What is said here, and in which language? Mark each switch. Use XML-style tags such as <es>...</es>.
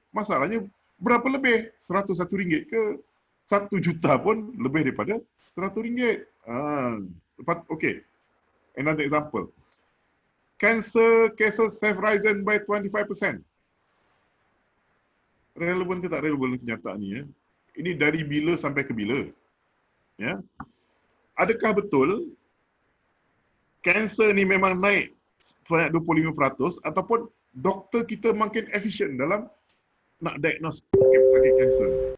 <ms>Masalahnya berapa lebih? RM101 ke RM1 juta pun lebih daripada RM100.</ms> <en>Okay. Another example. Cancer cases have risen by 25%.</en> <ms>Relevan ke tak relevan kenyataan ni? Ini dari bila sampai ke bila? Ya. Adakah betul kanser ni memang naik sebanyak 25% ataupun doktor kita makin efisien dalam nak diagnose sakit kanser?</ms>